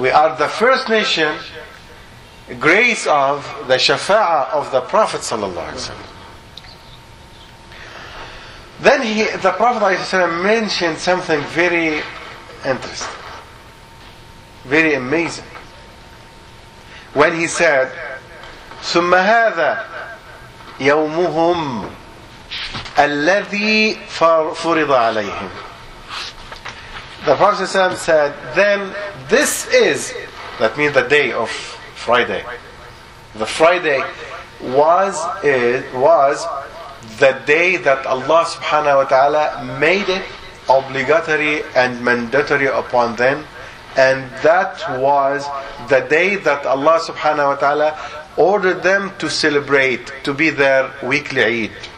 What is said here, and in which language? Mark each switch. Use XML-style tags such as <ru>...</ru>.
<en>We are the first nation, grace of the shafa'ah of the Prophet sallallahu alaihi wasallam. Then the Prophet ﷺ mentioned something very interesting, very amazing. When he said,</en> <ar>ثُمَّ هَذَا يَوْمُهُمْ أَلَّذِي فُرِضَ عَلَيْهِمْ.</ar> <en>The Prophet ﷺ said, then this is, that means the day of Friday. The Friday was the day that Allah subhanahu wa ta'ala made it obligatory and mandatory upon them, and that was the day that Allah subhanahu wa ta'ala ordered them to celebrate, to be their weekly Eid.</en>